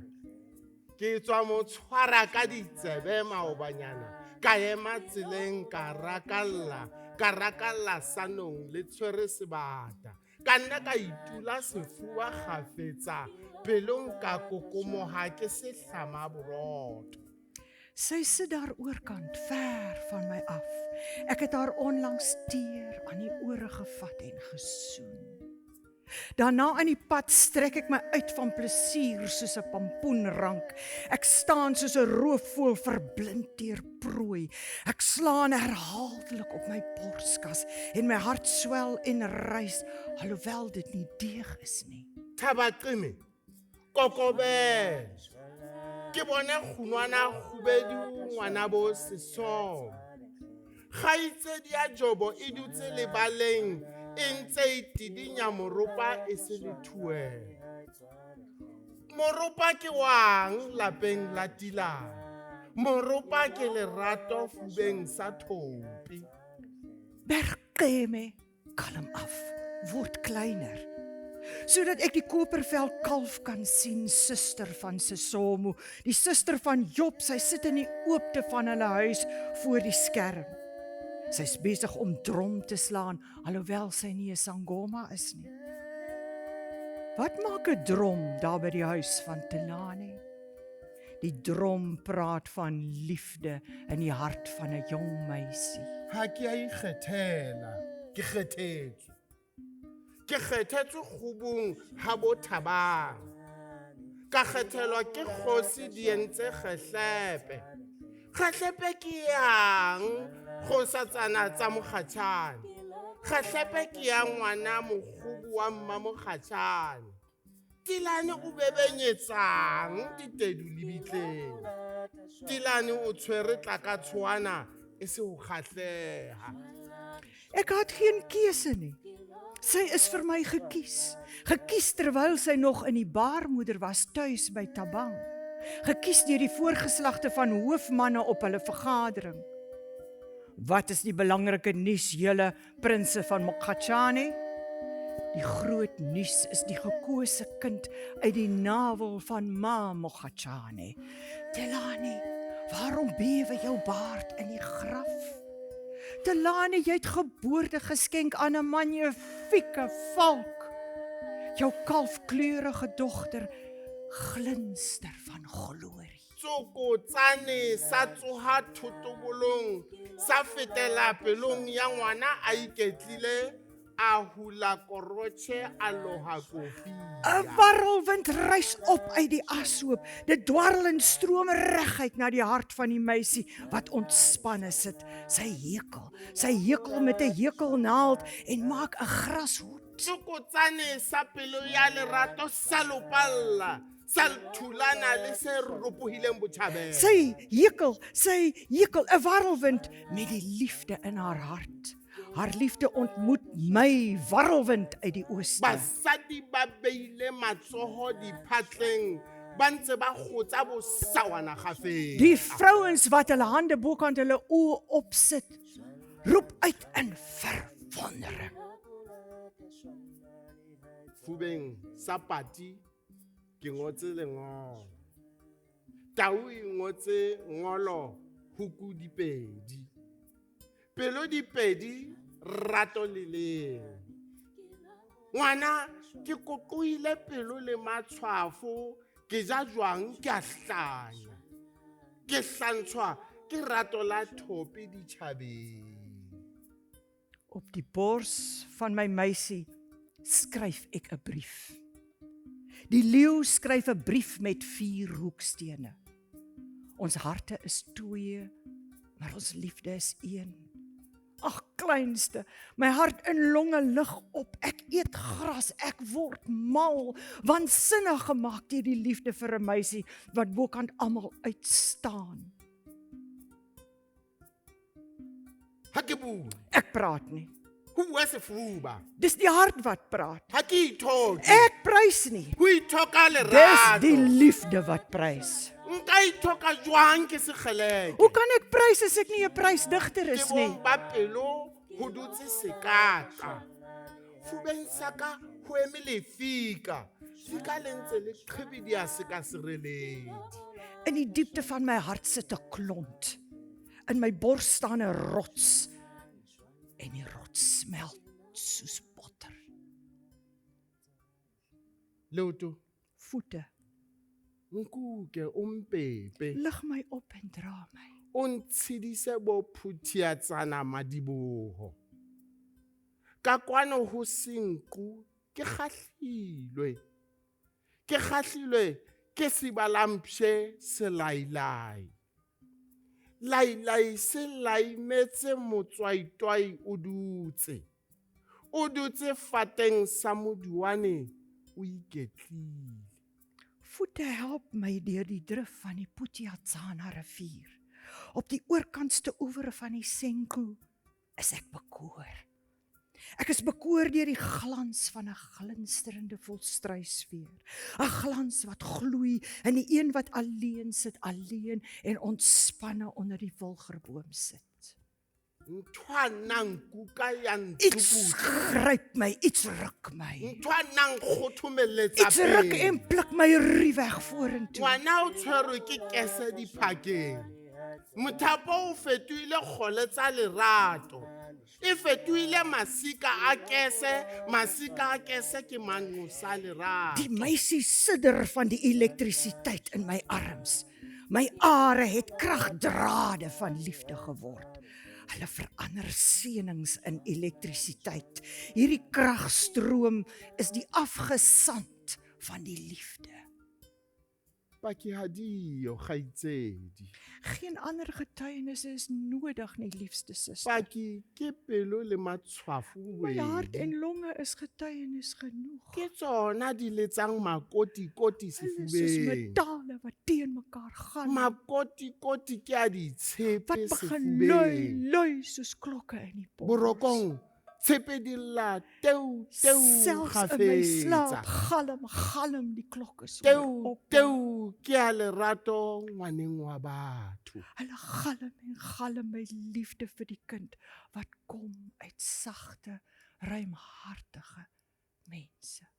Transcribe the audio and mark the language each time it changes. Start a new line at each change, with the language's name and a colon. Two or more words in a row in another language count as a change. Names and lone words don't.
Southern Sotho: Ke tswa mo tshwara ka ditsebe maobanyana. Ka ema tseleng ka rakalla sanong le tshwere sebata. Ka nna ka itula sefuba kgafetsa. Pelong ka kokomoha ke se hlama borotho.
Afrikaans: sy sit daar oorkant, ver van my af. Ek het haar onlangs teer aan die ore gevat en gesoen. Daarna aan die pad strek ek my uit van plesier soos 'n pampoenrank. Ek staan soos 'n roofvoël verblind deur prooi. Ek slaan herhaaldelik op my borskas en my hart swel en rys, alhoewel dit nie deeg is nie.
Southern Sotho: Tabaqime. Kokobe. Ke bone khunwana khubedu ngwana bo seso. Kgaitsedi ya Jobo e dutse lebaleng e ntse e tidinya moropa e se le thuwe. Moropa ke wang lapeng la Tila. Moropa ke lerato fubeng sa thopi.
Afrikaans: Bergeme, kalm af, word kleiner. Sodat ek die kopervel kalf kan sien, suster van Sesomo, die suster van Job, sy sit in die oopte van hulle huis voor die skerm. Sy's besig om drom te slaan, alhoewel sy nie 'n sangoma is nie. Wat maak 'n drom daar by die huis van Telani? Die drom praat van liefde in die hart van 'n jong meisie.
Southern Sotho: Ha ke a ikgethela, ke kgethetswe. Ke kgethetswe khubung ha bo Thabang. Ka kgethelwa ke kgosi di entse kgehlepe. Kgehlepe ke yang kgosatsana tsa Mokgatjane. Kgehlepe ke ya ngwana mokgubu wa mma Mokgatjane. Tilane o bebenyetsang ditedu lebitleng. Tilane o tshwere tlakatshwana e se ho kgahleha.
Afrikaans: Ek had geen keuse nie. Sy is vir my gekies. Gekies terwyl sy nog in die baarmoeder was tuis by Tabang. Gekies deur die voorgeslagte van hoofmanne op hulle vergadering. Wat is die belangrike nuus, julle prinse van Mokgatjane? Die groot nuus is die gekose kind uit die navel van Ma Mokgatjane. Telani, waarom bewe jou baard in die graf? Telani, jy het geboorte geskenk aan 'n magnifieke valk. Jou kalfkleurige dogter glinster van glorie.
Southern Sotho: Tsoko tsane sa tsoha thotobolong sa fetela pelong ya ngwana a iketlile a hula korotjhe a loha kofi.
Afrikaans: 'n Warrelwind reis op uit die ashoop. Dit dwarrel en stroom reguit na die hart van die meisie wat ontspanne sit. Sy hekel met 'n hekelnaald en maak 'n grashoed.
Southern Sotho: Tsoko tsane sa pelo ya lerato sa lopalla. Salthulana le se ropohileng botjhabeng.
Afrikaans: Sy hekel 'n warrelwind met die liefde in haar hart. Haar liefde ontmoet my warrelwind uit die ooste.
Southern Sotho: Basadi ba beile matsoho diphatleng ba ntse ba gotsa bosawana gafeng.
Afrikaans: Die vrouens wat hulle hande bokant hulle oë opsit, roep uit in verwondering.
Southern Sotho: Fubeng sa pati ke ngotse lengolo. Tau e ngotse ngolo huku dipedi. Pelo dipedi rato leleng. Ngwana ke kokoile pelo le matshwafo ke ja jwang ke a hlanya. Ke hlantshwa ke rato la thopi ditjhabeng.
Afrikaans: Op die bors van my meisie skryf ek 'n brief. Die leeu skryf 'n brief met 4 hoekstene. Ons harte is 2, maar ons liefde is 1. Ag kleinste, my hart in longe lig op. Ek eet gras, ek word mal, waansinnig gemaak deur die liefde vir 'n meisie wat bokant almal uitstaan.
Southern Sotho: Hakeboe.
Afrikaans: Ek praat nie.
Southern Sotho: Ho bua sefuba.
Afrikaans: Dis die hart wat praat.
Southern Sotho: Ha ke ithoke.
Afrikaans: Ek prys nie.
Southern Sotho: Ho ithoka
Afrikaans: Dis
Southern Sotho: lerato.
Afrikaans: die liefde wat prys.
Southern Sotho: Nka ithoka jwang ke sekgeleke.
Afrikaans: Hoe kan ek prys as ek nie 'n prysdigter
Southern Sotho: Ke
Afrikaans: is nie?
Southern Sotho: bong ba pelo ho dutse sekaka. Fubeng sa ka ho eme lefika. Fika le ntse le qhibidia se ka sereledi.
Afrikaans: In die diepte van my hart sit 'n klont. In my bors staan 'n rots. En die rots smelt soos botter.
Southern Sotho: Leoto,
Afrikaans: Voete,
Southern Sotho: nkuke umpepe.
Afrikaans: lig my op en dra my.
Southern Sotho: O ntshedise bophuthiatsana madiboho. Ka kwano ho senku ke kgahlilwe. Ke kgahlilwe ke sibalampshe selailai. Lailai se laimetse motswaitwai o dutse. O dutse fateng sa moduane o iketlile.
Afrikaans: Voete help my deur die drif van die Putiatsana rivier. Op die oorkantste oewer van die Senku is ek bekoor. Ek is bekoor deur die glans van 'n glinsterende volstruisveer, 'n glans wat gloei in die een wat alleen sit, alleen en ontspanne onder die wilgerboom sit.
Southern Sotho: Ntwanang kuka ya
Afrikaans: Iets
Southern Sotho: nthukuta.
Afrikaans: gryp my, iets ruk my.
Southern Sotho: Ntwanang khothomeletsa
Afrikaans: Iets ruk
Southern Sotho: pele.
Afrikaans: en pluk my rieweg vorentoe.
Southern Sotho: Ngwana o tshwerwe ke kese diphakeng. Mothapo o fetohile kgole tsa lerato. E fetohile masika a kese ke mango sa lerato.
Afrikaans: Die meisie sidder van die elektrisiteit in my arms. My are het kragdrade van liefde geword. Hulle verander seënings in elektrisiteit. Hierdie kragstroom is die afgesand van die liefde.
Southern Sotho: Pakihadio kgaitsedi.
Afrikaans: Geen ander getuienisse is nodig nie, liefste suster.
Southern Sotho: Paki ke pelo le matshwafo
Afrikaans: My hart
Southern Sotho: bobedi.
Afrikaans: en longe is getuienis genoeg.
Southern Sotho: Ke tsona di letsang makoti-koti
Afrikaans: Hulle is soos
Southern Sotho: sefubeng.
Afrikaans: metale wat teen mekaar gaan.
Southern Sotho: Makoti-koti ke a ditshepe
Afrikaans: Wat begin
Southern Sotho: sefubeng.
Afrikaans: lui soos klokke in die bos.
Southern Sotho: Borokong, tshepe di lla teu
Afrikaans: Selfs in my slaap
Southern Sotho: gafetsa.
Afrikaans: galm die klokke so
Southern Sotho: Teu
Afrikaans: op.
Southern Sotho: ke a lerato ngwaneng wa batho.
Afrikaans: Hulle galm my liefde vir die kind wat kom uit sagte, ruimhartige mense.